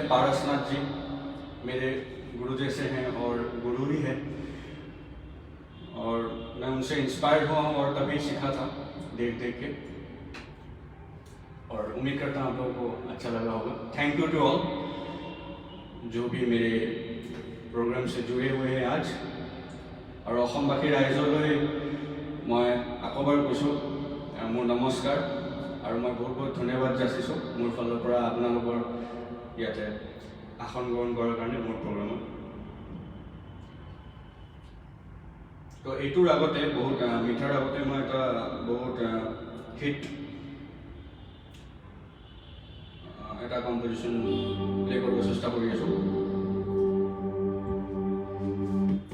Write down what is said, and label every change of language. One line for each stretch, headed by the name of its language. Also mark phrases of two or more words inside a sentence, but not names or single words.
Hindi: पारसनाथ जी मेरे गुरु जैसे हैं और गुरु ही है और मैं उनसे इंस्पायर हुआ हूँ और तभी सीखा था देख देख के। और उम्मीद करता हूँ आप लोगों को अच्छा लगा होगा।
English: thank you to all
Hindi: जो भी मेरे प्रोग्राम से जुड़े हुए हैं आज।
Assamese: और অসমবাসী ৰাইজলৈ মই আকবাৰ কৈছোঁ মোৰ নমস্কাৰ আৰু মই বহুত বহুত ধন্যবাদ যাচিছোঁ মোৰ ফালৰ পৰা আপোনালোকৰ ইয়াতে আসন গ্ৰহণ কৰাৰ কাৰণে মোৰ প্ৰগ্ৰামত। তো এইটোৰ আগতে বহুত মিঠাৰ আগতে মই এটা বহুত হিট এটা
English: composition play
Assamese: কৰিব চেষ্টা কৰি আছোঁ।